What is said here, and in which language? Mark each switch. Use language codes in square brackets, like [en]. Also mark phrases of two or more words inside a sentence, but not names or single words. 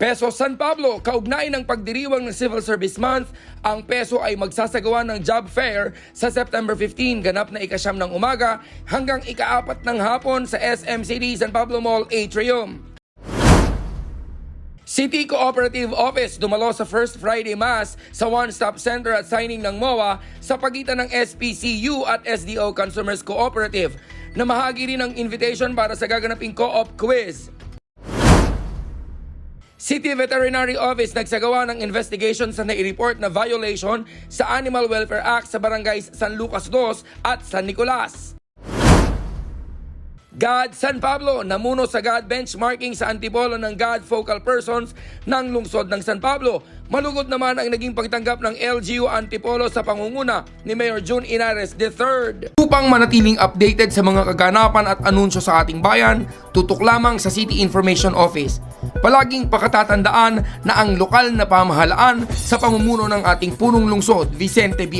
[tl] Peso San Pablo, kaugnay ng pagdiriwang ng Civil Service Month, ang Peso ay magsasagawa ng [en] job fair [tl] sa September 15, ganap na ika-9 ng umaga hanggang ika-4 ng hapon sa SMCD San Pablo Mall Atrium. City Cooperative Office dumalo sa First Friday Mass sa One Stop Center at signing ng MOA sa pagitan ng SPCU at SDO Consumers Cooperative na mahagi rin ng invitation para sa gaganaping [en] co-op quiz. [tl] City Veterinary Office nagsagawa ng investigation sa nai-report na violation sa Animal Welfare Act sa barangays San Lucas 2 at San Nicolas. GAD San Pablo namuno sa [en] GAD benchmarking [tl] sa antipolo ng [en] GAD focal persons [tl] ng lungsod ng San Pablo. Malugod naman ang naging pagtanggap ng LGU antipolo sa pangunguna ni Mayor June Inares III. Upang manatiling updated sa mga kaganapan at anunsyo sa ating bayan, tutok lamang sa City Information Office. Palaging pakatatandaan na ang lokal na pamahalaan sa pamumuno ng ating punong lungsod, Vicente B.